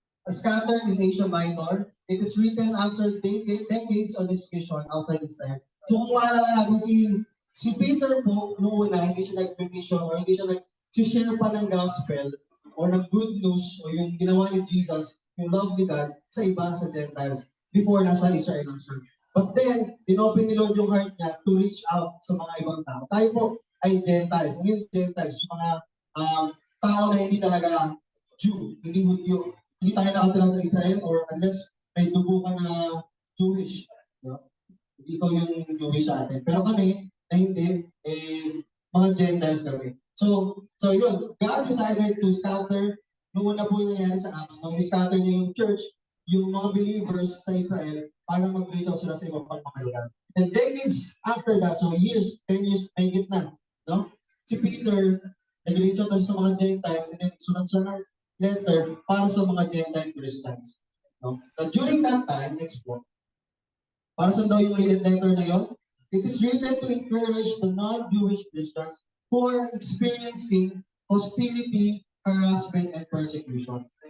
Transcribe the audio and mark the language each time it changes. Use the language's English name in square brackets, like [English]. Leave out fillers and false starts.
[English] Scattered in Asia Minor, it is written after decades of this mission outside Israel. [Filipino] So kung maalala natin si Peter po, noong una, hindi siya nag-mission or hindi siya nag-share pa ng gospel or ng good news o yung ginawa ni Jesus, yung love ni God sa iba sa Gentiles before nasa Israel lang siya. But then, inopen ni Lord yung heart niya to reach out sa mga ibang tao. Tayo po ay Gentiles. Ano yung Gentiles? Mga tao na hindi talaga Jew, hindi Hudyo. Hindi tayo nakatira sa Israel or unless may dugo ka na Jewish. No? Hindi ko yung Jewish sa atin. Pero kami, na hindi, mga Gentiles kami. So yun, [English] God decided to scatter, [Filipino] nung una po yung nangyari sa Acts, nung scatter niya yung church, yung mga believers sa Israel, para mag-reach out sila sa ibang pagmamahalan. [English] And decades after that, so years, 10 years, [Filipino] may gitna, [English] no? [Filipino] Si Peter, nag-reach out sa mga Gentiles, and then sunod siya ng letter para sa mga Gentile Christians. No? [English] So during that time, next po, [Filipino] para sa daw yung letter na yun, [English] it is written to encourage the non-Jewish Christians who are experiencing hostility, harassment, and persecution.